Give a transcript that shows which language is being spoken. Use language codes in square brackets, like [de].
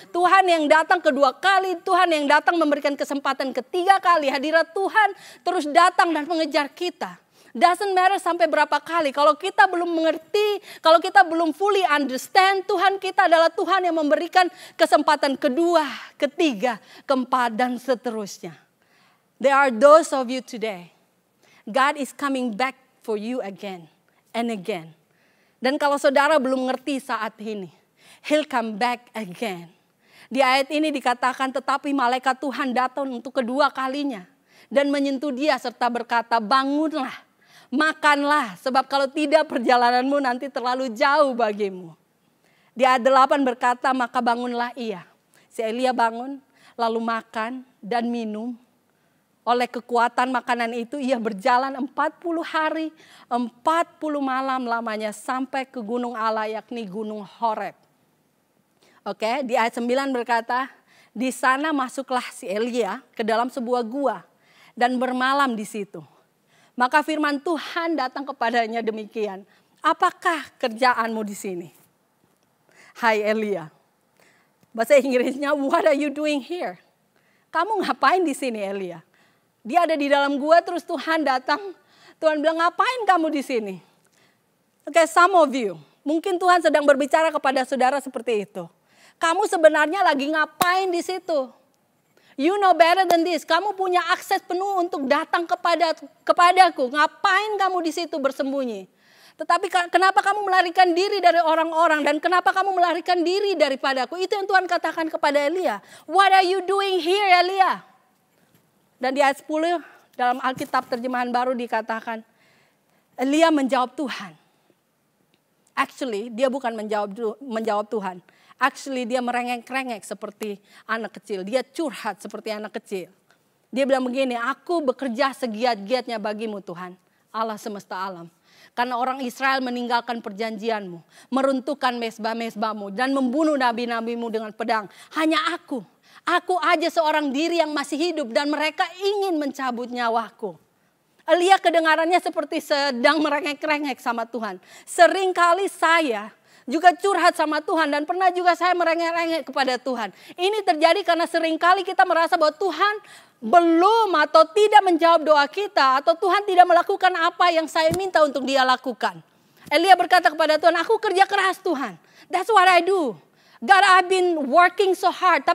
[id] Tuhan yang datang kedua kali. Tuhan yang datang memberikan kesempatan ketiga kali. Hadirat Tuhan terus datang dan mengejar kita. Doesn't matter sampai berapa kali. Kalau kita belum mengerti, kalau kita belum fully understand, Tuhan kita adalah Tuhan yang memberikan kesempatan kedua, ketiga, keempat, dan seterusnya. [en] There are those of you today. God is coming back for you again and again. [id] Dan kalau saudara belum mengerti saat ini, He'll come back again. Di ayat ini dikatakan, tetapi malaikat Tuhan datang untuk kedua kalinya dan menyentuh dia serta berkata, bangunlah. Makanlah, sebab kalau tidak perjalananmu nanti terlalu jauh bagimu. Di ayat 8 berkata, maka bangunlah ia. Si Elia bangun, lalu makan dan minum. Oleh kekuatan makanan itu ia berjalan 40 hari, 40 malam lamanya sampai ke gunung Allah, yakni gunung Horeb. Oke, di ayat 9 berkata, Di sana masuklah si Elia ke dalam sebuah gua dan bermalam di situ. Maka firman Tuhan datang kepadanya demikian. Apakah kerjaanmu di sini? Hai Elia. [en] Bahasa Inggrisnya, what are you doing here? [id] Kamu ngapain di sini Elia? Dia ada di dalam gua terus Tuhan datang. Tuhan bilang, ngapain kamu di sini? Oke, some of you. Mungkin Tuhan sedang berbicara kepada saudara seperti itu. Kamu sebenarnya lagi ngapain di situ? [en] You know better than this. [id] Kamu punya akses penuh untuk datang kepadaku. Ngapain kamu di situ bersembunyi? Tetapi kenapa kamu melarikan diri dari orang-orang? Dan kenapa kamu melarikan diri daripadaku? Itu yang Tuhan katakan kepada Elia. [en] What are you doing here Elia? [id] Dan di ayat 10 dalam Alkitab terjemahan baru dikatakan. Elia menjawab Tuhan. Actually dia bukan menjawab Tuhan. Actually dia merengek-rengek seperti anak kecil. Dia curhat seperti anak kecil. Dia bilang begini, aku bekerja segiat-giatnya bagimu Tuhan. Allah semesta alam. Karena orang Israel meninggalkan perjanjianmu. Meruntuhkan mezbah-mezbahmu. Dan membunuh nabi-nabimu dengan pedang. Hanya aku. Aku aja seorang diri yang masih hidup. Dan mereka ingin mencabut nyawaku. Elia kedengarannya seperti sedang merengek-rengek sama Tuhan. Seringkali saya juga curhat sama Tuhan dan pernah juga saya merengek-rengek kepada Tuhan. Ini terjadi karena seringkali kita merasa bahwa Tuhan belum atau tidak menjawab doa kita. Atau Tuhan tidak melakukan apa yang saya minta untuk dia lakukan. Elia berkata kepada Tuhan, aku kerja keras Tuhan. That's what I do. [en] God, I've been working so hard.